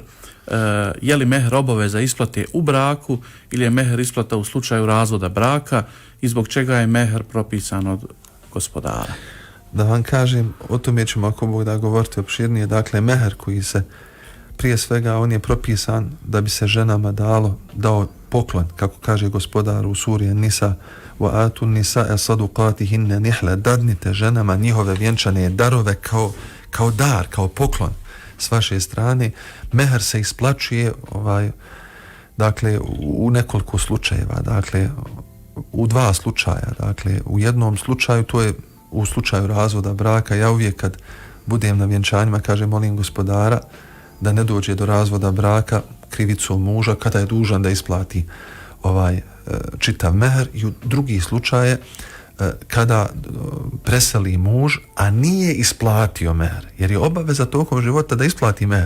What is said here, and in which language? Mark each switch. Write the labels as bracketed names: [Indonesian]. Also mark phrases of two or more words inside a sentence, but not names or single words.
[Bosnian] Je li mehr obaveza isplate u braku ili je mehr isplata u slučaju razvoda braka i zbog čega je mehr propisan od gospodara? Da vam kažem, o tome ćemo ako Bog da govoriti opširnije. Dakle, mehr koji se, prije svega, on je propisan da bi se ženama dao poklon, kako kaže gospodar u suri Nisa, [Arabic] وآتوا النساء صدقاتهن نحلة, [Bosnian] dadnite ženama njihove vjenčane darove kao dar, kao poklon s vaše strane. Mehr se isplaćuje dakle u nekoliko slučajeva, dakle u dva slučaja. Dakle, u jednom slučaju, to je u slučaju razvoda braka, ja uvijek kad budem na vjenčanjima kažem, molim gospodara da ne dođe do razvoda braka krivicom muža kada je dužan da isplati čitav meher, i u drugi slučaje kada preseli muž, a nije isplatio meher, jer je obaveza tokom života da isplati meher.